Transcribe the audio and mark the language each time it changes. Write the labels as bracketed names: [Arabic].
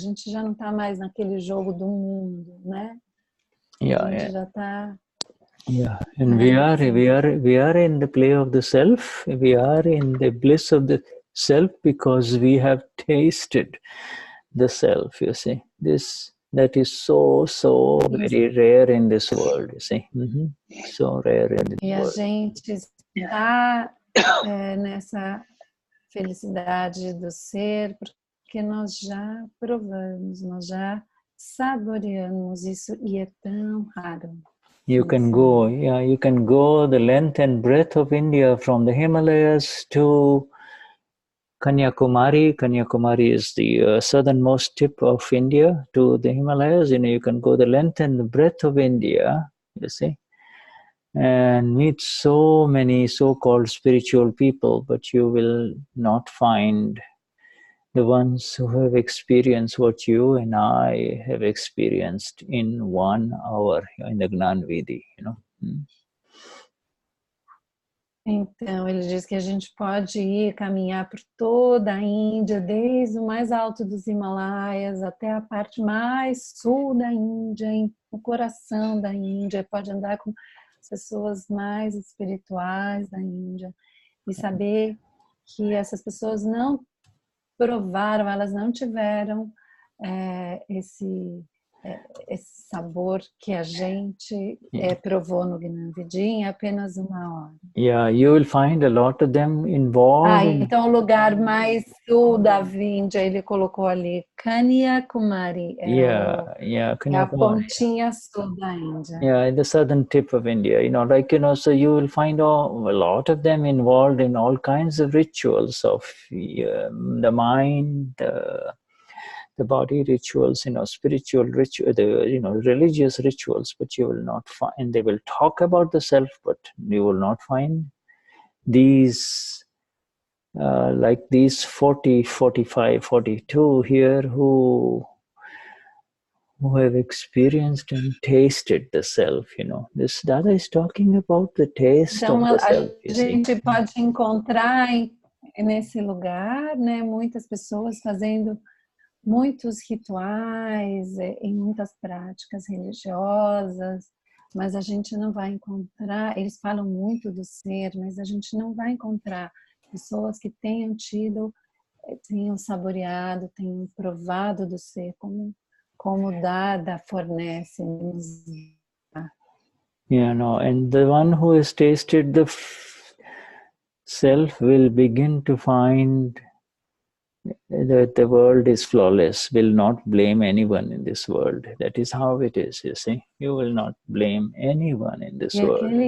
[Portuguese] A gente já não está mais naquele jogo do mundo, né? [English] Yeah, [Portuguese] a gente já está. [English] Yeah, and we are in the play of the self. We are in the bliss of the self because we have tasted the self. You see, that is so very rare in this world. You see, so rare in this world. [Portuguese] E a gente está nessa felicidade do ser, porque nós já provamos, nós já saboreamos isso e é tão raro. [English] You can go the length and breadth of India from the Himalayas to Kanyakumari. Kanyakumari is the southernmost tip of India to the Himalayas. You know, you can go the length and the breadth of India, you see, and meet so many so-called spiritual people, but you will not find the ones who have experienced what you and I have experienced in 1 hour in the Gnani Vidhi, you know. [Portuguese] Então, ele diz que a gente pode ir caminhar por toda a Índia, desde o mais alto dos Himalaias até a parte mais sul da Índia, no coração da Índia, pode andar com as pessoas mais espirituais da Índia e saber que essas pessoas não provaram, elas não tiveram esse sabor que a gente provou no Gnani Vidhi em apenas 1 hora. [English] Yeah, you will find a lot of them involved. [Portuguese] Então o lugar mais sul da Índia, ele colocou ali Kanyakumari, a pontinha sul da Índia. [English] Yeah, in the southern tip of India, you know, like, you know, so you will find a lot of them involved in all kinds of rituals of the mind, the body rituals, you know, spiritual ritual, you know, religious rituals, but you will not find, they will talk about the self, but you will not find these, like these 40, 45, 42 here who have experienced and tasted the self, you know. This Dada is talking about the taste [Portuguese] então, [English] of the self, you see. [Portuguese] A gente pode encontrar nesse lugar, né, muitas pessoas fazendo muitos rituais, em muitas práticas religiosas, mas a gente não vai encontrar, eles falam muito do ser, mas a gente não vai encontrar pessoas que tenham tido, tenham saboreado, tenham provado do ser, como Dada fornece. [English] Yeah, no, and the one who has tasted the self will begin to find that the world is flawless, will not blame anyone in this world. That is how it is, you see. You will not blame anyone in this world.